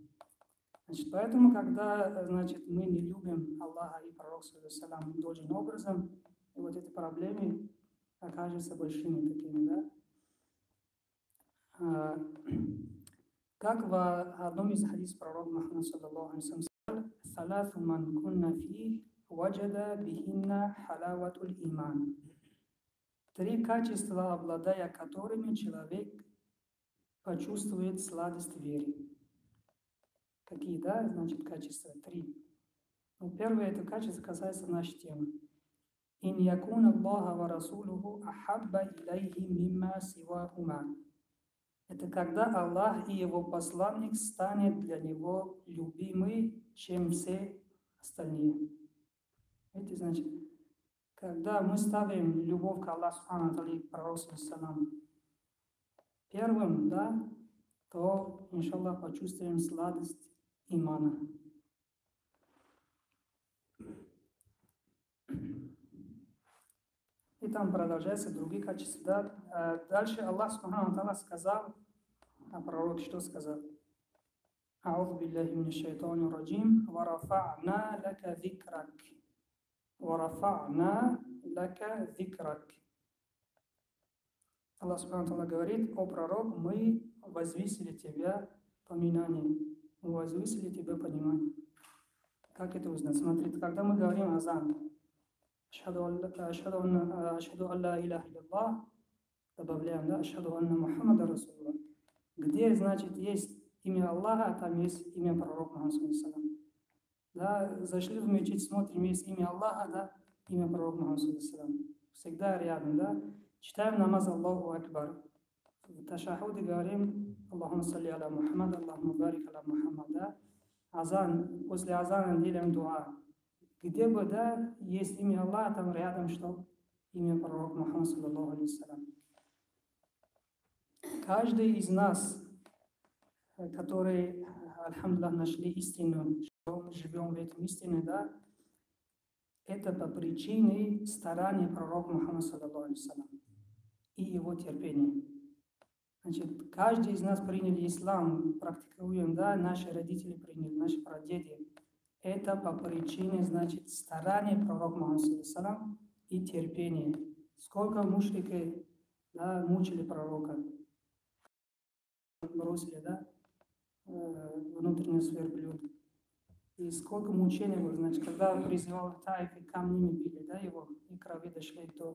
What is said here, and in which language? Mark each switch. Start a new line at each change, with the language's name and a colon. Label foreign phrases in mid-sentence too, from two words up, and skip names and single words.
Russian: Значит, поэтому, когда, значит, мы не любим Аллаха и пророка саллаллаху должным образом, и вот эти проблемы окажутся большими такими, да. Как в одном из хадисов пророка Мухаммада
Arabic: صلى الله عليه وسلم
Russian: сказал:
Arabic: «ثلاث من كن فيه وجد بهن حلاوة الإيمان».
Russian: Три качества, обладая которыми человек почувствует сладость веры. Какие, да, значит, качества? Три. Ну, первое это качество касается нашей темы.
Arabic: «أن يكون الله ورسوله أحب إليه مما سواهما».
Russian: Это когда Аллах и Его посланник станет для него любимый, чем все остальные. Это значит, когда мы ставим любовь к Аллаху Субхану и пророку саллаллаху первым, да, то, иншаллах, почувствуем сладость имана. И там продолжаются другие качества. Да. Дальше Аллах Субхану сказал, а пророк что сказал?
Arabic: «أعوذ بالله من الشيطان الرجيم، ورفعنا لك ذكرك». «ورفعنا لك ذكرك».
Russian: Аллах Субхану говорит: «О пророк, мы возвысили тебя поминание, мы возвысили тебя понимание». Как это узнать? Смотрите, когда мы говорим азан,
Arabic: أشهد أن لا إله إلا الله,
Russian: добавляем, да,
Arabic: أشهد أن محمدا رسول الله.
Russian: Где, значит, есть имя Аллаха, там есть имя пророка Мухаммада
Arabic: صلى الله عليه وسلم.
Russian: Да, зашли в мечеть, смотрим, есть имя Аллаха, да, имя пророка Мухаммада всегда рядом, да? Читаем намаз
Arabic: الله أكبر.
Russian: В ташахуде говорим
Arabic: اللهم صل على محمد، اللهم بارك على محمد,
Russian: да? Азан, после азана делаем дуа. Где бы, да, есть имя Аллаха, там рядом что? Имя пророка Мухаммада
Arabic: صلى الله عليه وسلم.
Russian: Каждый из нас, которые, альхамдулиллах, нашли истину, что мы живем в этом истине, да, это по причине старания пророка Мухаммада
Arabic: صلى الله عليه وسلم
Russian: и его терпения. Значит, каждый из нас приняли ислам, практикуем, да, наши родители приняли, наши прадеды. Это по причине, значит, старания пророка Мухаммада
Arabic: صلى الله عليه وسلم
Russian: и терпения. Сколько мушрики, да, мучили пророка, бросили, да, внутренний сверблюд. И сколько мучений было, значит, когда призывал Таиф, и камнями били, да, его, и крови дошли до.